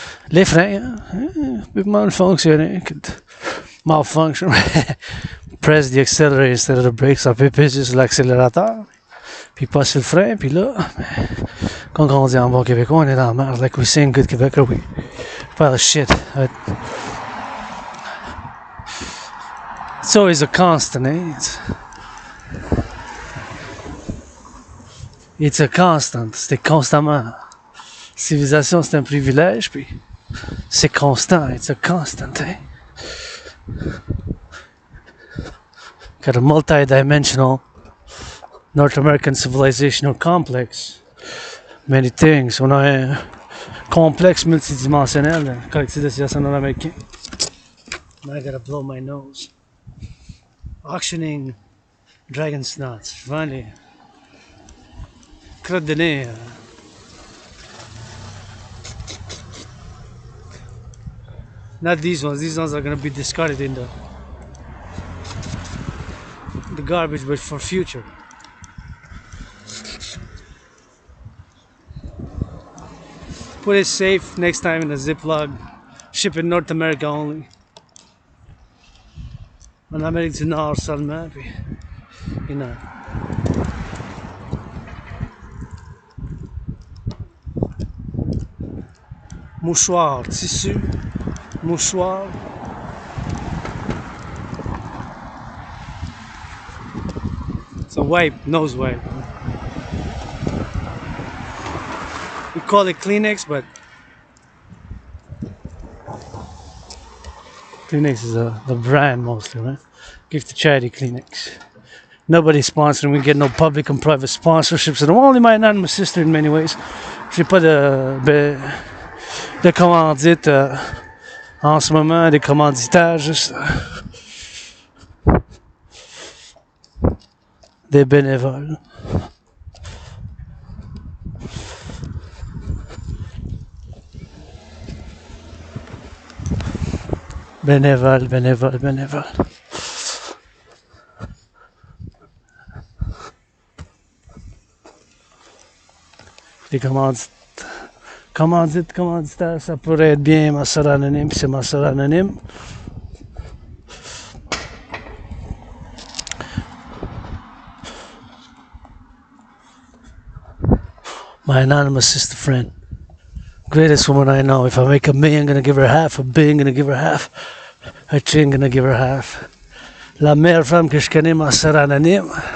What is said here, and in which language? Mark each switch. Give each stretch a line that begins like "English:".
French: Les freins, peut mal fonctionner.
English: Malfunction. Press the accelerator instead of the brakes.
French: Ça peut peser sur l'accélérateur. Puis pas sur le frein. Puis là, quand on dit en bon québécois, on est dans la merde.
English: Like we say in good Quebec, we pile of shit. It's always a constant, eh? It's a constant.
French: C'est constamment. Civilisation, c'est un privilège. Puis c'est constant.
English: It's a constant, eh? Got a multi-dimensional North American civilizational complex. Many things.
French: On a un complexe multidimensionnel, le collectif de civilisation nord-américain.
English: Now I gotta blow my nose. Auctioning dragon snots. Je vends les crottes de nez. Not these ones. These ones are gonna be discarded in the garbage, but for future. Put it safe next time in a Ziploc. Ship in North America only.
French: En Amérique du Nord seulement, puis
English: you know.
French: Mouchoir, tissu, mouchoir.
English: It's a wipe, nose wipe. We call it Kleenex, but Kleenex is the brand mostly, right? Give to charity Kleenex. Nobody's sponsoring. We get no public and private sponsorships. And I'm only my anonymous sister in many ways.
French: J'ai pas de commandite en ce moment, des commanditaires, juste des bénévoles. Bénévole, bénévole, bénévole. Des commanditaires, ça pourrait être bien ma soeur anonyme, puis c'est ma soeur anonyme.
English: My anonymous sister friend. Greatest woman I know. If I make $1 million, gonna give her half. $1 billion, gonna give her half. $1 trillion, gonna give her half.
French: La meilleure femme que je connais, ma soeur anonyme.